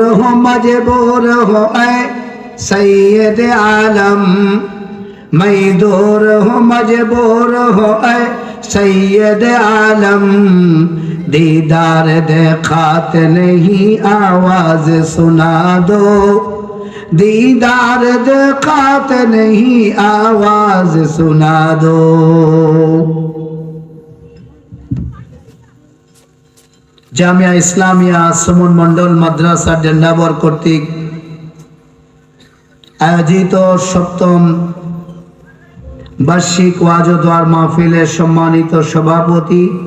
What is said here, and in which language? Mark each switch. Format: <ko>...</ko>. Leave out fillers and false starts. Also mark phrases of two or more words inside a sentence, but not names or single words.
<hi>मजबूर हो ऐ सैयद आलम, मैं दूर हूँ मजबूर हो ऐ सैयद आलम, दीदार देखात नहीं आवाज सुना दो, दीदार देखात नहीं आवाज सुना दो।</hi> <bn>জামিয়া ইসলামিয়া সুমন মন্ডল মাদ্রাসা ডেন্ডাবর কর্তৃক আয়োজিত সপ্তম বার্ষিক ওয়াজ ও দোয়ার মাহফিলের সম্মানিত সভাপতি</bn>